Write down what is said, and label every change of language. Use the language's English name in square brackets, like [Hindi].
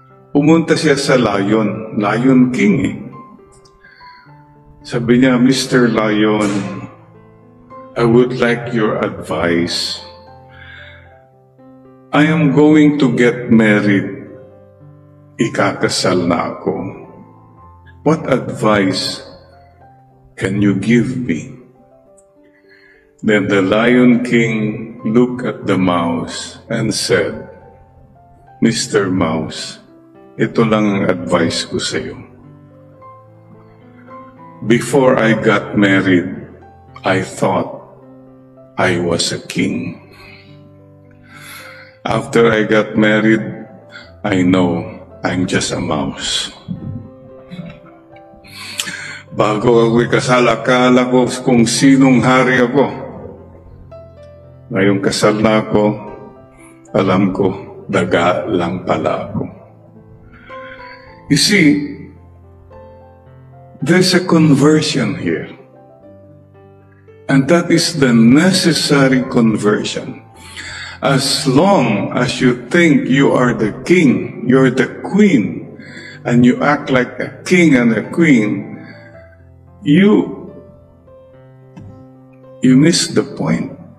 [Filipino] Pumunta siya sa Lion King eh. Sabi niya, Mr. [English] Lion, I would like your advice. I am going to get married. Ikakasal na ako. What advice can you give me? Then the Lion King looked at the mouse and said, Mr. [Filipino] Mouse, ito lang ang advice ko sa iyo. [English] Before I got married, I thought I was a king. After I got married, I know I'm just a mouse. [Filipino] Bago ako ikasal, akala ko kung sinong hari ako. Ngayong kasal na ako, alam ko, daga lang pala ako. [English] You see, there's a conversion here. And that is the necessary conversion. As long as you think you are the king, you're the queen, and you act like a king and a queen, you miss the point.